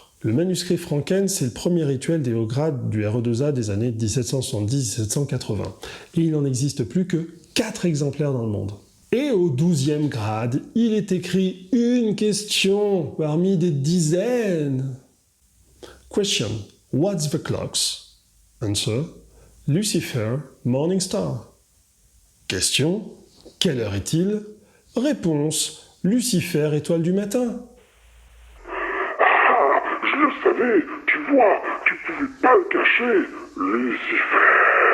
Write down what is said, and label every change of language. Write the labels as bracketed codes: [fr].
[fr] Le manuscrit Franken, c'est le premier rituel des hauts grades du RE2A des années 1770-1780. Et il n'en existe plus que 4 exemplaires dans le monde. Et au 12e grade, il est écrit une question parmi des dizaines. [en] Question: What's the clocks? Answer: Lucifer, morning star. [fr] Question: Quelle heure est-il? Réponse: Lucifer, étoile du matin. Ah, je le savais, tu vois, tu pouvais pas le cacher, Lucifer.